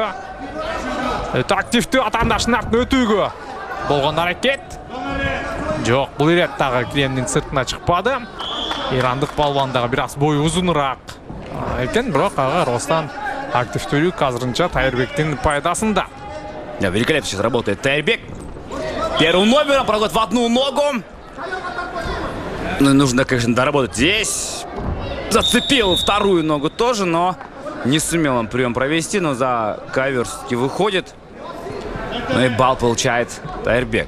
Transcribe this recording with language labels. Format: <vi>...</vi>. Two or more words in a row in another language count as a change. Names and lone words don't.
<ky>Өтө активдүү атаандашын артына өтүүгө болгон аракет. Жок, бул ирет дагы киремдин сыртына чыкпады. Ирандык балбан дагы бир аз бою узунураак экен, бирок ага карабастан активдүүлүк азырынча Тайырбектин пайдасында.</ky> <ru>Да, великолепно сейчас работает Тайырбек. Первым номером проходит в одну ногу. Ну, нужно, конечно, доработать здесь. Зацепил вторую ногу тоже, но не сумел он прием провести, но за ковер все-таки выходит. Ну и балл получает Тайырбек.</ru>